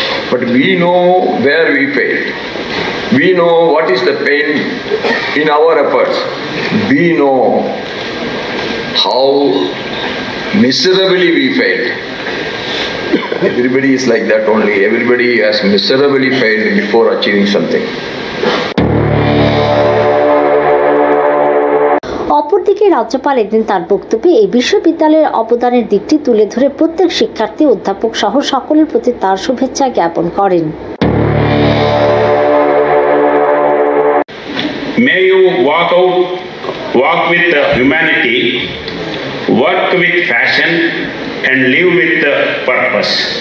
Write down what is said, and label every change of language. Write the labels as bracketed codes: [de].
[en] But we know where we failed. We know what is the pain in our efforts. We know how miserably we failed. Everybody is like that only. Everybody has miserably failed before achieving something. [bn] অপরদিকে রাজ্যপাল একদিন তার বক্তব্যে এই বিশ্ববিদ্যালয়ের অবদানের দিকটি তুলে ধরে প্রত্যেক শিক্ষার্থী, অধ্যাপক সহ সকলের প্রতি তার শুভেচ্ছা জ্ঞাপন করেন। [en] May you walk with humanity, work with passion, and live with purpose.